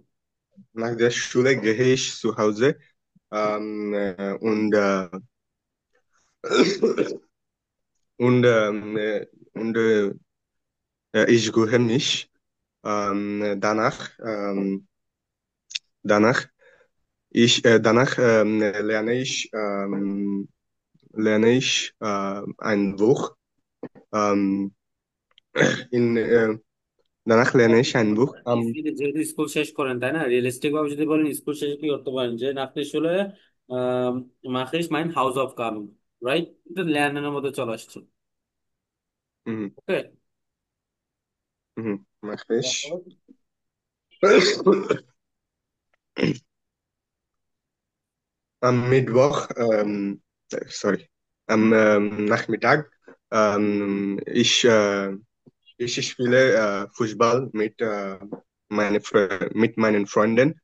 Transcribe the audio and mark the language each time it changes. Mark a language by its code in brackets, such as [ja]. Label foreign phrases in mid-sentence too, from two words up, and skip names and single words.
[de] nach der Schule gehe ich zu Hause und und ich gehe mich danach danach lerne ich ein Buch. Ähm, in, Danach lerne ich ein Buch. [bn] Easily যেহেতু স্কুল শেষ করেন তাই না, রিয়েলিস্টিক ভাবে যদি বলেন স্কুল শেষে কি করতে পারেন যে আপনি আসলে [de] mache ich mein Haus auf kam, [bn] রাইট? এটা ল্যান্ডের মধ্যে চলে আসছে। Mhm, ওকে। [de] mache ich. Am Mittwoch, sorry, am Nachmittag, ich spiele Fußball mit meinen Freunden.